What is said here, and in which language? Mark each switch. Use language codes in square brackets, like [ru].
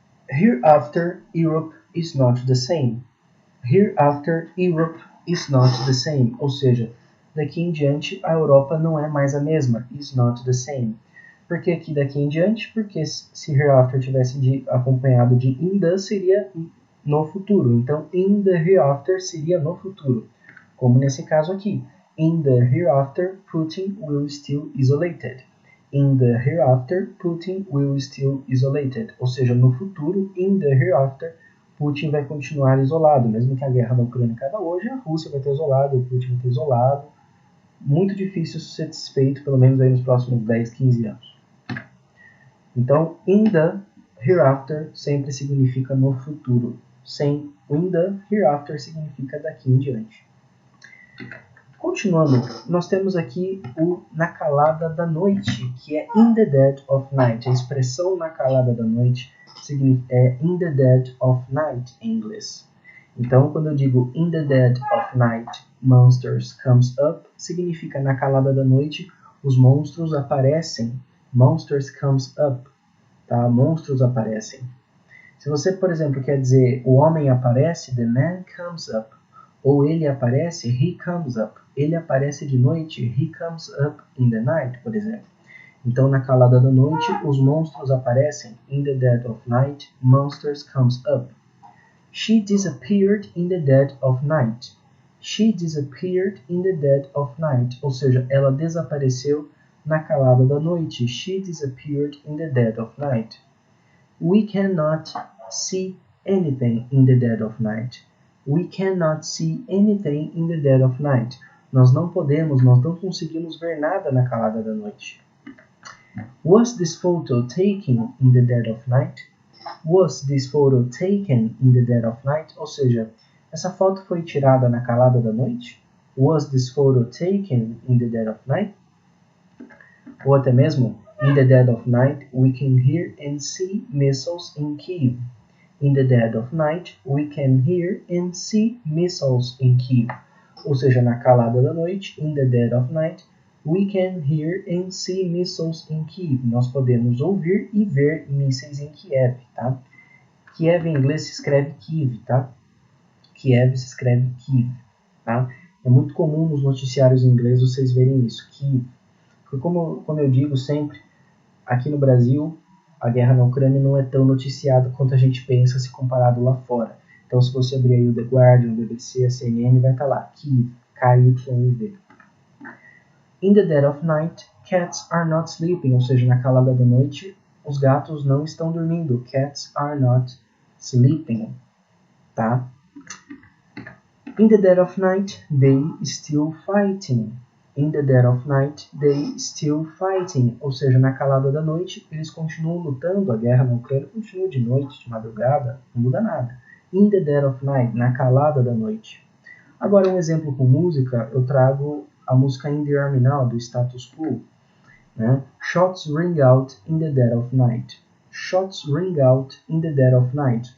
[en] Hereafter, Europe is not the same. Hereafter, Europe is not the same. [pt] Ou seja, daqui em diante, a Europa não é mais a mesma. [en] Is not the same. [pt] Por que aqui daqui em diante? Porque se hereafter tivesse acompanhado de [en] in the, [pt] seria no futuro. Então, [en] in the hereafter [pt] seria no futuro. Como nesse caso aqui. [en] In the hereafter, Putin will still isolated. In the hereafter, Putin will still isolated. [pt] Ou seja, no futuro, [en] in the hereafter, [pt] Putin vai continuar isolado. Mesmo que a guerra da Ucrânia acabe hoje, a Rússia vai ter isolado, o Putin vai ter isolado. Muito difícil isso ser desfeito, pelo menos aí nos próximos 10, 15 anos. Então, [en] in the hereafter [pt] sempre significa no futuro. Sem [en] in the hereafter [pt] significa daqui em diante. Continuando, nós temos aqui o na calada da noite, que é [en] in the dead of night. [pt] A expressão na calada da noite é [en] in the dead of night [pt] em inglês. Então, quando eu digo [en] in the dead of night, monsters comes up, [pt] significa na calada da noite, os monstros aparecem. [en] Monsters comes up, [pt] tá? Monstros aparecem. Se você, por exemplo, quer dizer o homem aparece, [en] the man comes up. [pt] Ou ele aparece, [en] he comes up. [pt] Ele aparece de noite, [en] he comes up in the night, [pt] por exemplo. Então, na calada da noite, os monstros aparecem. [en] In the dead of night, monsters comes up. She disappeared in the dead of night. She disappeared in the dead of night. [pt] Ou seja, ela desapareceu na calada da noite. [en] She disappeared in the dead of night. We cannot see anything in the dead of night. We cannot see anything in the dead of night. [pt] Nós não conseguimos ver nada na calada da noite. [en] Was this photo taken in the dead of night? Was this photo taken in the dead of night? [pt] Ou seja, essa foto foi tirada na calada da noite? [en] Was this photo taken in the dead of night? [pt] Ou até mesmo, [en] in the dead of night, we can hear and see missiles in Kyiv. In the dead of night, we can hear and see missiles in Kyiv. [pt] Ou seja, na calada da noite, [en] in the dead of night, we can hear and see missiles in Kyiv. [pt] Nós podemos ouvir e ver mísseis em Kiev, tá? Kiev em inglês se escreve Kyiv, tá? Kiev se escreve Kyiv, tá? É muito comum nos noticiários em inglês vocês verem isso, Kyiv. Porque como eu digo sempre, aqui no Brasil, a guerra na Ucrânia não é tão noticiada quanto a gente pensa se comparado lá fora. Então, se você abrir aí o The Guardian, o BBC, a CNN, vai estar lá, Kyiv, K-Y-V. [en] In the dead of night, cats are not sleeping, [pt] ou seja, na calada da noite, os gatos não estão dormindo. [en] Cats are not sleeping, tá? In the dead of night, they still fighting. In the dead of night, they still fighting. [pt] Ou seja, na calada da noite, eles continuam lutando. A guerra na Ucrânia continua de noite, de madrugada, não muda nada. [en] In the dead of night, [pt] na calada da noite. Agora, um exemplo com música, eu trago a música In the Army Now, do Status Quo. Né? [en] Shots ring out in the dead of night. Shots ring out in the dead of night.